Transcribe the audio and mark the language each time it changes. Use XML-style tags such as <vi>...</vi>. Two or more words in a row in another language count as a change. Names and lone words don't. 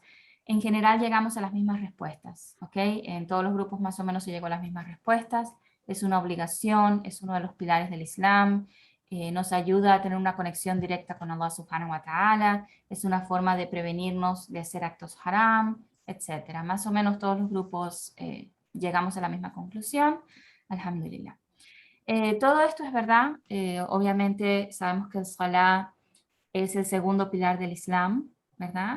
<es>En general llegamos a las mismas respuestas, ¿ok? En todos los grupos más o menos se llegó a las mismas respuestas. Es una obligación, es uno de los pilares del Islam, nos ayuda a tener una conexión directa con Allah</es> <ar>سبحانه وتعالى,</ar> <es>es una forma de prevenirnos de hacer actos haram, etcétera. Más o menos todos los grupos llegamos a la misma conclusión. Alhamdulillah. Todo esto es verdad. Obviamente sabemos que el Salah es el segundo pilar del Islam, ¿verdad?</es>